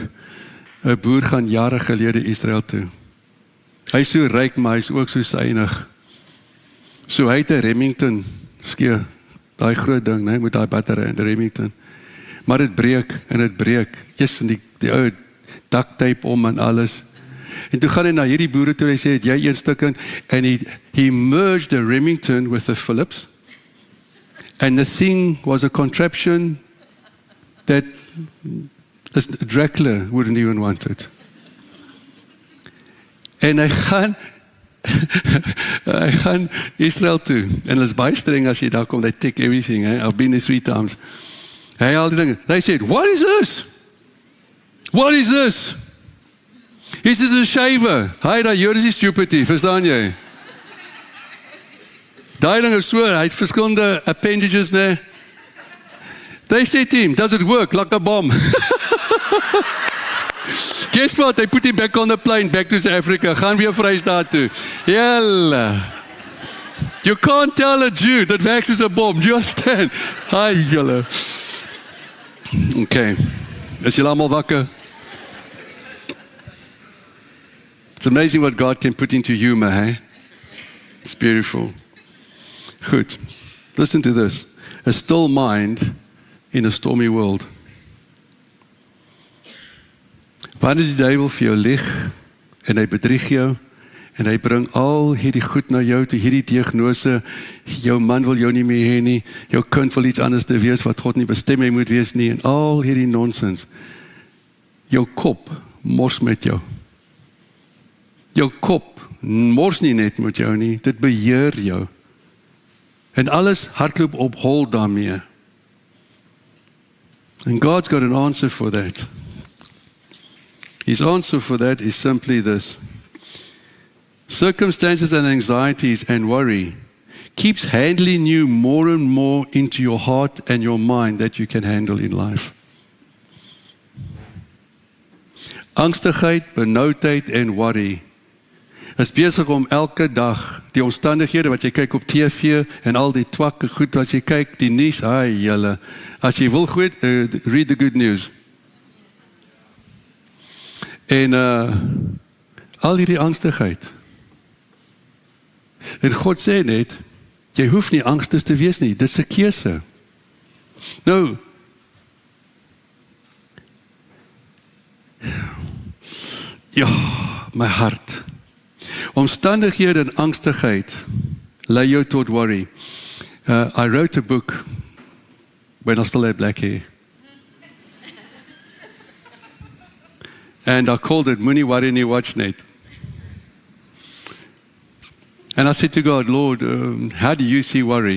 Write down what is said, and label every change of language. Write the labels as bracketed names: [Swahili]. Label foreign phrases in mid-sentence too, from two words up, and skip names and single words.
[Afrikaans] 'n Boer gaan jare gelede Israel toe. Hy is so ryk, maar hy is ook so suinig. So hy het 'n Remington skeer, daai groot ding, né, met daai battery en die Remington. Maar dit breek en dit breek. Eers in die ou [English] duct tape [Afrikaans] om en alles. En toe gaan hy na hierdie boere toe en hy sê, het jy een stukkend? [English] En he merged the Remington with the Phillips. And the thing was a contraption that Dracula wouldn't even want it. [Afrikaans] En hy gaan Israel toe. En hulle is baie streng as jy daar kom, [English] they take everything. I've been there 3 times. [Afrikaans] Hy al die dinge. [English] They said, what is this? What is this? Is this a shaver? [Afrikaans] Hy daar, hier is die stupidity, verstaan jy? Daai ding is so, hy het verskillende appendages, nee. [English] They said to him, does it work like a bomb? Guess what? They put him back on the plane, back to South Africa. [Afrikaans] Gaan weer Vrystaat toe. Julle. [English] You can't tell a Jew that wax is a bomb. You understand? Hi, [Afrikaans] julle. Okay. Is julle almal wakker? [English] It's amazing what God can put into humor, hey? It's beautiful. Goed. Listen to this. A still mind in a stormy world. [Afrikaans] Wanneer die duiwel vir jou lieg en hy bedrieg jou en hy bring al hierdie goed na jou toe, hierdie diagnose, jou man wil jou nie meer hê nie, jou kind wil iets anders te wees wat God nie bestem hy moet wees nie en al hierdie nonsens. Jou kop mors met jou. Jou kop mors nie net met jou nie, dit beheer jou. En alles hardloop op hol daarmee. [English] And God's got an answer for that. His answer for that is simply this. Circumstances and anxieties and worry keeps handling you more and more into your heart and your mind that you can handle in life. [Afrikaans] Angstigheid, benoudheid en worry is besig om elke dag die omstandighede wat jy kyk op TV en al die twakke goed wat jy kyk, die nuus, ai julle, as jy wil goed, [English] read the good news. [Afrikaans] En al hierdie angstigheid. En God sê net, jy hoef nie angstig te wees nie, dis 'n keuse. Nou, ja, my hart. Omstandighede en angstigheid lei jou tot worry. [English] I wrote a book when I still had black hair. And I called it Moenie Worry Nie Watch Net. And I said to God, Lord, how do you see worry?